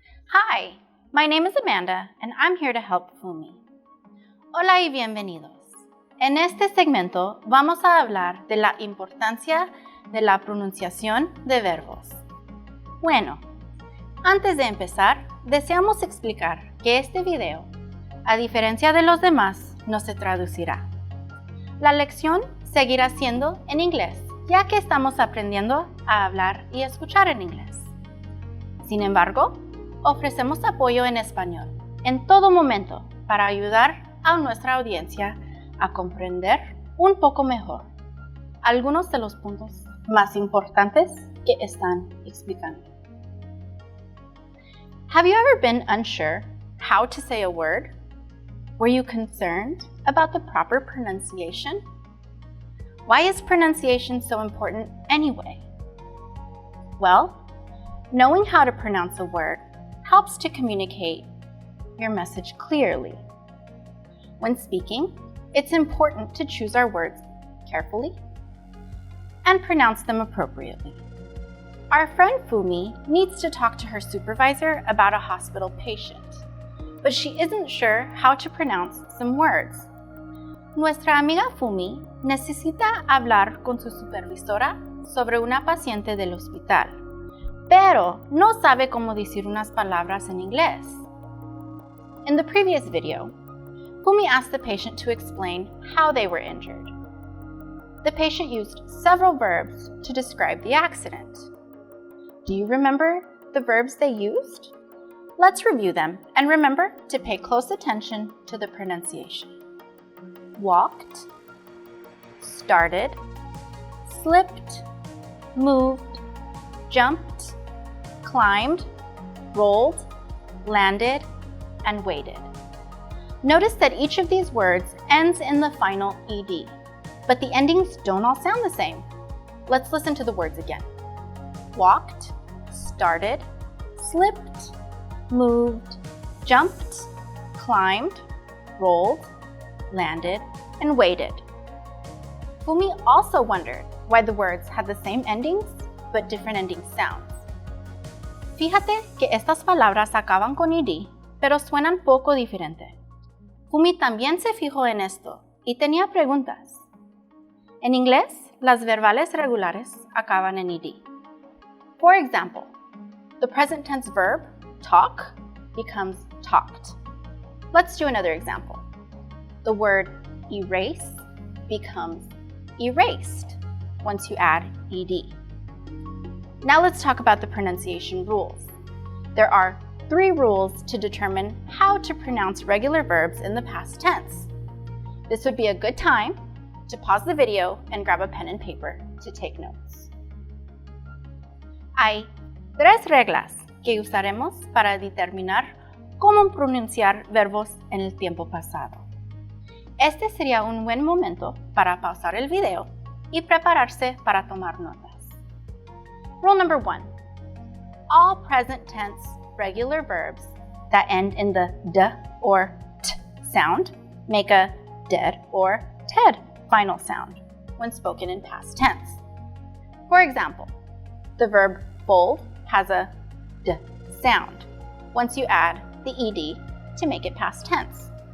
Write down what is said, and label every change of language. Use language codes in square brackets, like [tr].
[en] Hi, my name is Amanda and I'm here to help Fumi. [es] Hola y bienvenidos. En este segmento vamos a hablar de la importancia de la pronunciación de verbos. Bueno, antes de empezar, deseamos explicar que este video, a diferencia de los demás, no se traducirá. La lección seguirá siendo en inglés, ya que estamos aprendiendo a hablar y escuchar en inglés. Sin embargo, ofrecemos apoyo en español en todo momento para ayudar a nuestra audiencia a comprender un poco mejor algunos de los puntos más importantes que están explicando. [en] Have you ever been unsure how to say a word? Were you concerned about the proper pronunciation? Why is pronunciation so important anyway? Well, knowing how to pronounce a word helps to communicate your message clearly. When speaking, it's important to choose our words carefully and pronounce them appropriately. Our friend Fumi needs to talk to her supervisor about a hospital patient, but she isn't sure how to pronounce some words. [es] Nuestra amiga Fumi necesita hablar con su supervisora sobre una paciente del hospital, pero no sabe cómo decir unas palabras en inglés. [en] In the previous video, Fumi asked the patient to explain how they were injured. The patient used several verbs to describe the accident. Do you remember the verbs they used? Let's review them and remember to pay close attention to the pronunciation. Walked, started, slipped, moved, jumped, climbed, rolled, landed, and waited. Notice that each of these words ends in the final ed, but the endings don't all sound the same. Let's listen to the words again. Walked, started, slipped, moved, jumped, climbed, rolled, landed, and waited. Fumi also wondered why the words had the same endings but different ending sounds. [es] Fíjate que estas palabras acaban con ed, pero suenan poco diferente. Fumi también se fijó en esto y tenía preguntas. En inglés, las verbales regulares acaban en ed. [en] For example, the present tense verb, talk, becomes talked. Let's do another example. The word erase becomes erased once you add ed. Now let's talk about the pronunciation rules. There are 3 rules to determine how to pronounce regular verbs in the past tense. This would be a good time to pause the video and grab a pen and paper to take notes. [es] Hay 3 reglas que usaremos para determinar cómo pronunciar verbos en el tiempo pasado. Este sería un buen momento para pausar el video y prepararse para tomar notas. [en] Rule number 1. All present tense regular verbs that end in the d or t sound make a ded or ted final sound when spoken in past tense. For example, the verb fold has a d sound once you add the ed to make it past tense.